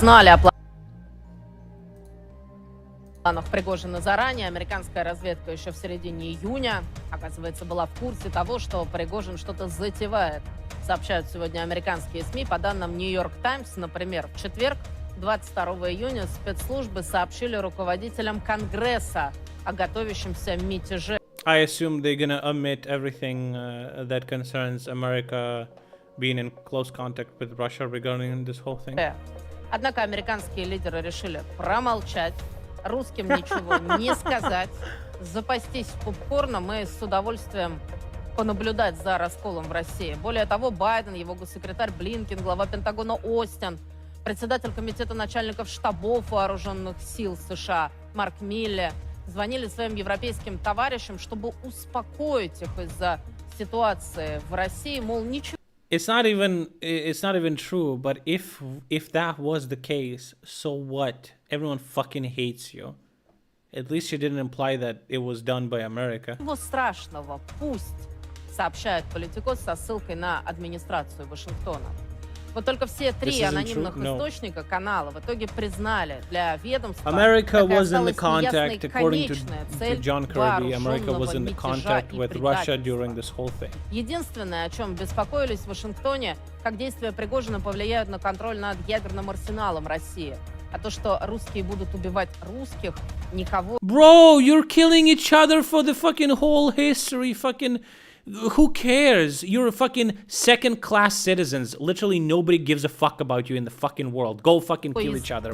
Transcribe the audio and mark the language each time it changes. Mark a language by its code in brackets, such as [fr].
[ru] Знали о планах Пригожина заранее. Американская разведка еще в середине июня, оказывается, была в курсе того, что Пригожин что-то затевает. Сообщают сегодня американские СМИ. По данным New York Times, например, в четверг, 22 июня, спецслужбы сообщили руководителям Конгресса о готовящемся мятеже. [en] I assume they're gonna omit everything that concerns America being in close contact with Russia regarding this whole thing. [ru] Однако американские лидеры решили промолчать, русским ничего не сказать, запастись попкорном и с удовольствием понаблюдать за расколом в России. Более того, Байден, его госсекретарь Блинкен, глава Пентагона Остин, председатель комитета начальников штабов вооруженных сил США Марк Милле звонили своим европейским товарищам, чтобы успокоить их из-за ситуации в России, мол, ничего. [en] It's not even true, but if that was the case, so what? Everyone fucking hates you. At least you didn't imply that it was done by America. [ru] Ничего страшного, пусть, сообщает Политикос со ссылкой на администрацию Вашингтона. Вот только все три анонимных источника канала в итоге признали для ведомства, [en] America was in the contact, according to John Kirby, America was in the contact with Russia during this whole thing. [ru] Единственное, о чем беспокоились в Вашингтоне, как действия Пригожина повлияют на контроль над ядерным арсеналом России. А то, что русские будут убивать русских, никого... [en] Bro, you're killing each other for the fucking whole history, fucking... Who cares? You're fucking second-class citizens. Literally nobody gives a fuck about you in the fucking world. Go fucking kill each other.